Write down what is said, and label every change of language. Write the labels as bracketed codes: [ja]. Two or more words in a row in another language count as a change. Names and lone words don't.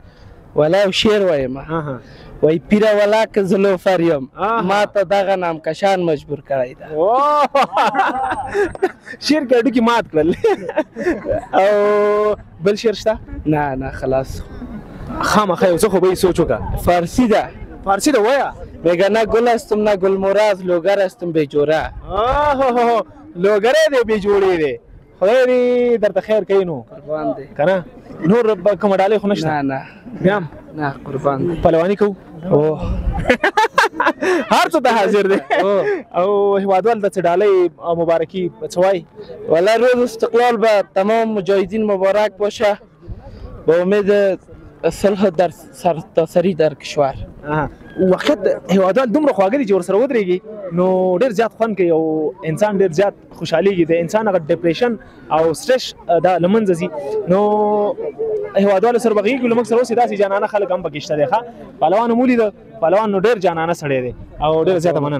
[ps] والا یو شعر وایم وای پیره والا که زلوفر یم ما ته دغه نامکشان مجبور کړی ده شعر کې هډوکي مات کړل او بل شعر شته نه خلاص خامخا یو څه خو به یې سوچ وکړه فارسی ده وایه [fa] میگه نه گل هستم نه گل موراز لوگر هستم بی جوره [ps] لوګری دی بې جوړې دی خدای دې درته خیر کوي نو قربان دی که نه نور کومه ډالۍ خو نشته نه بیا هم نه قربان دی پهلواني کوو هر څه ته حاضر دی او هیوادوال ته څه ډالۍ او مبارکي څه وایي [fa] والا روز استقلال به تمام مجاهدین مبارک باشه به امید صلح در سرتاسري در کشور [ps] واقعیت هیوادوال دومره خواږه دي چې ورسره ودرېږي نو ډېر زیات خوند کوي او انسان ډېر زیات خوشحالېږي د انسان هغه ډپریشن او سټرس دا له منځه ځي نو هیوادوالو سره به غېږ له موږ سره اوسې داسې جانانه خلک هم پکې شته دی ښه پهلوان هم ولیده پهلوان نو ډېر جانانه سړی دی او ډېره زیاته مننه